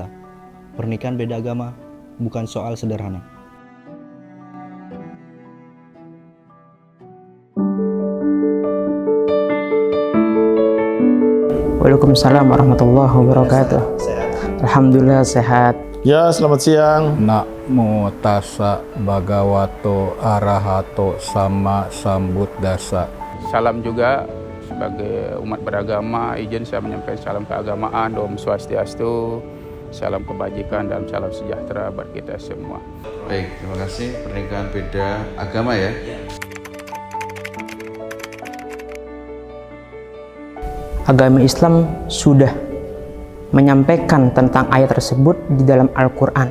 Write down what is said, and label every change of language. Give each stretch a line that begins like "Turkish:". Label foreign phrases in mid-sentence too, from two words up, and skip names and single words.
Indonesian: Pernikahan beda agama bukan soal sederhana.
Arabic: وعليكم السلام ورحمة الله وبركاته.
Indonesian: Alhamdulillah sehat. Ya, selamat siang.
Pali: Namo tassa bhagavato arahato sama sambuddhassa.
Indonesian: Salam juga sebagai umat beragama, izin saya menyampaikan salam keagamaan,
Sanskrit: Om Swastiastu,
Indonesian: salam kebajikan dan salam sejahtera buat kita semua. Baik, terima kasih. Pernikahan beda agama ya. Agama Islam sudah menyampaikan tentang ayat tersebut di dalam Al-Quran.